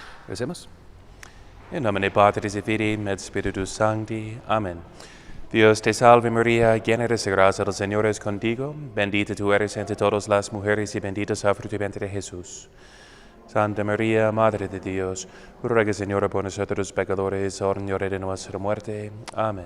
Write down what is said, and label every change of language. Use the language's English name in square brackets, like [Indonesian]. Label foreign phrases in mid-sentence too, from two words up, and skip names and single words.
[Spanish] Recemos. [Latin] In nomine Patris et Filii et Spiritus Sancti. [Spanish] Amén. Dios te salve María, llena eres de gracia, el Señor es contigo. Bendita tú eres entre todas las mujeres y bendito es el fruto de tu vientre Jesús. Santa María, Madre de Dios, ruega Señora por nosotros pecadores, ahora y en la hora de nuestra muerte. Amén.